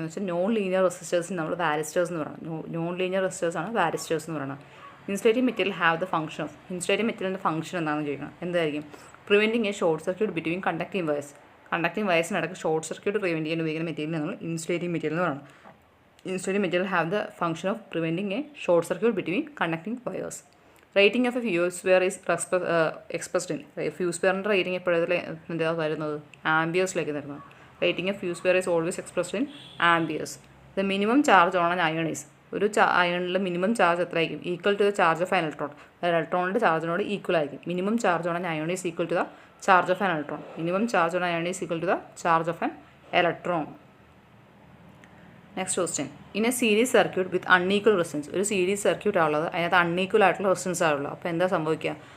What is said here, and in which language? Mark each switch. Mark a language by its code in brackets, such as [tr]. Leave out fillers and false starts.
[ml] എന്ന് വെച്ചാൽ non linear റെസിസ്റ്റേഴ്സിന് നമ്മൾ വാരിസ്റ്റേഴ്സ് എന്ന് പറയുന്നത്. നോൺ ലീനിയർ റെസിസ്റ്റേഴ്സ് ആണ് വാരിസ്റ്റേഴ്സ് എന്ന് പറയുന്നത്. [en] Insulating material have the function of. [ml] Insulating മെറ്റീരിയലിൻ്റെ ഫംഗ്ഷൻ എന്താണെന്ന് ചോദിക്കണം. എന്തായിരിക്കും? [en] Preventing a short circuit between conducting wires. [ml] Conducting വയർസിനിടയ്ക്ക് short circuit prevent ചെയ്യാൻ ഉപയോഗിക്കുന്ന മെറ്റീരിയൽ നമ്മൾ ഇൻസുലേറ്റിംഗ് മെറ്റീരിയൽ എന്ന് പറയുന്നത്. [en] Insulating material have the function of preventing a short circuit between conducting wires. Rating of a fuse wire is expressed in. [ml] Fuse wire rating എപ്പോഴാണ് വരുന്നത്? ആംബിയേഴ്സിലേക്ക് വരുന്നത്. [en] Rating of fuse wire is always expressed in amperes. The minimum charge on an ion is. [ml] ഒരു അയണിൽ minimum charge എത്ര ആയിരിക്കും? [en] Equal to the charge of an electron. [ml] ഇലക്ട്രോണിൻ്റെ ചാർജിനോട് equal ആയിരിക്കും. [en] Minimum charge on an ion is equal to the charge of an electron. Minimum charge on ion is equal to the charge of an electron. Next question. In a series circuit with unequal resistance. [ml] ഒരു series circuit ആണുള്ളത്, അതിനകത്ത് unequal ആയിട്ടുള്ള resistance ആണുള്ളത്. അപ്പോൾ എന്താ സംഭവിക്കുക?